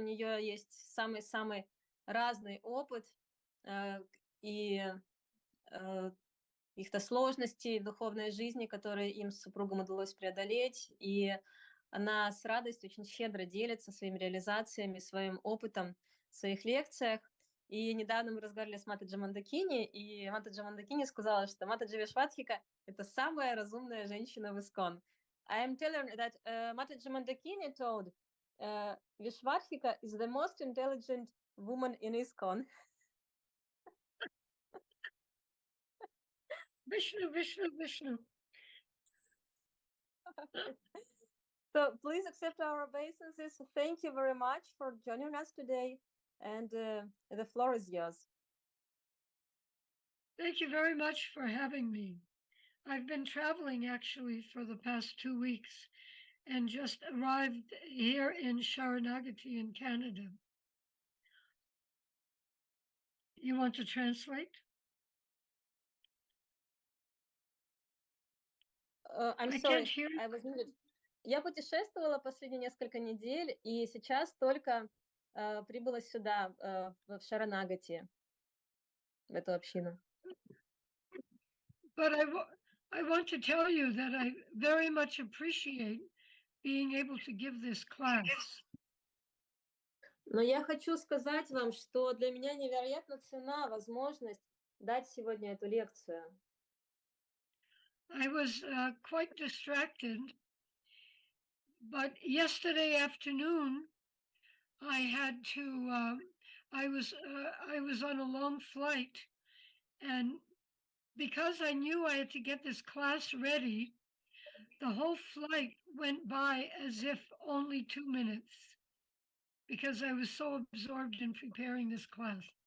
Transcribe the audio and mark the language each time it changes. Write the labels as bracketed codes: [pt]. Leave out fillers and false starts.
[ru] У нее есть самый-самый разный опыт и каких-то сложностей в духовной жизни, которые им с супругом удалось преодолеть. И она с радостью очень щедро делится своими реализациями, своим опытом в своих лекциях. И недавно мы разговаривали с Матаджи Мандакини, и Матаджи Мандакини сказала, что Матаджи Вишвадхика – это самая разумная женщина в ИСККОН. [en] I am telling that Mataji Mandakini told Vishwadhika is the most intelligent woman in ISKCON. Vishnu, Vishnu, Vishnu. So please accept our obeisances. Thank you very much for joining us today, and the floor is yours. Thank you very much for having me. I've been traveling actually for the past 2 weeks and just arrived here in Sharanagati in Canada. You want to translate? I'm I sorry, can't hear you. I was muted. [ru] Я путешествовала последние несколько недель, и сейчас только прибыла сюда, в Шаранагати, в эту общину. [en] But I want to tell you that I very much appreciate being able to give this class. [ru] Но я хочу сказать вам, что для меня невероятно ценна возможность дать сегодня эту лекцию. [en] I was quite distracted, but yesterday afternoon I had to. I was on a long flight, and because I knew I had to get this class ready, the whole flight went by as if only 2 minutes, because I was so absorbed in preparing this class.